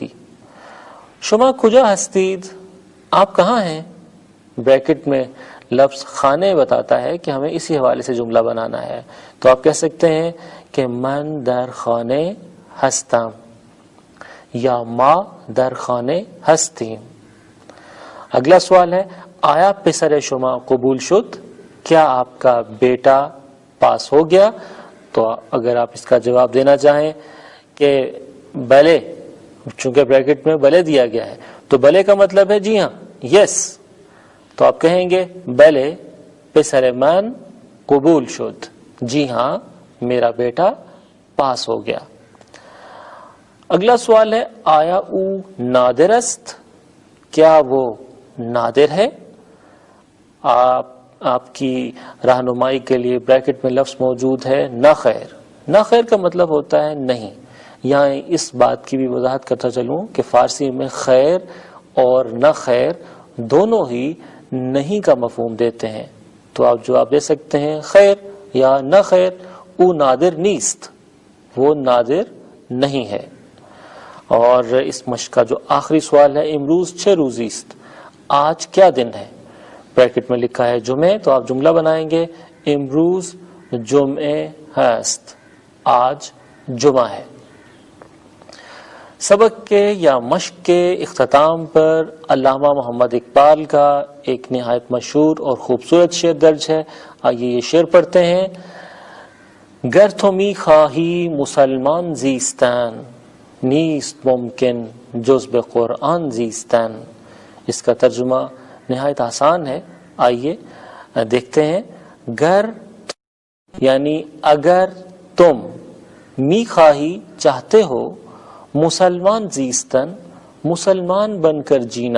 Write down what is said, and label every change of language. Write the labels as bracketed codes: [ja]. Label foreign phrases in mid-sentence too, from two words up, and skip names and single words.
[fa] شما کجا ہستید، [ur] آپ کہاں ہیں. بریکٹ میں لفظ خانے بتاتا ہے کہ ہمیں اسی حوالے سے جملہ بنانا ہے. تو آپ کہہ سکتے ہیں کہ [fa] من در خانے ہستم [ur] یا [fa] ما در خانے ہستیم. [ur] اگلا سوال ہے [fa] آیا پسر شما قبول شد، [ur] کیا آپ کا بیٹا پاس ہو گیا. تو اگر آپ اس کا جواب دینا چاہیں کہ بلے، چونکہ بریکٹ میں بلے دیا گیا ہے تو بلے کا مطلب ہے جی ہاں، یس. تو آپ کہیں گے [fa] بلے پسر من قبول شد، [ur] جی ہاں میرا بیٹا پاس ہو گیا. اگلا سوال ہے [fa] آیا او نادر است، [ur] کیا وہ نادر ہے. آپ کی رہنمائی کے لیے بریکٹ میں لفظ موجود ہے [fa] نہ خیر. نہ خیر [ur] کا مطلب ہوتا ہے نہیں. یہاں اس بات کی بھی وضاحت کرتا چلوں کہ فارسی میں خیر اور [fa] نہ خیر [ur] دونوں ہی نہیں کا مفہوم دیتے ہیں. تو آپ جواب دے سکتے ہیں خیر یا [fa] نہ خیر. او نادر نیست، [ur] وہ نادر نہیں ہے. اور اس مشق کا جو آخری سوال ہے [fa] امروز چه روزی است، [ur] آج کیا دن ہے. بریکٹ میں لکھا ہے جمعے، تو آپ جملہ بنائیں گے [fa] امروز جمعے هست، [ur] آج جمعہ ہے. سبق کے یا مشق کے اختتام پر علامہ محمد اقبال کا ایک نہایت مشہور اور خوبصورت شعر درج ہے. آئیے یہ شعر پڑھتے ہیں. [fa] گر تو می خواہی مسلمان زیستن، نیست ممکن جز به قرآن زیستن. [ur] اس کا ترجمہ نہایت آسان ہے. آئیے دیکھتے ہیں. گر یعنی اگر تم، [fa] می خواہی [ur] چاہتے ہو، [fa] مسلمان زیستن [ur] مسلمان بن کر جینا.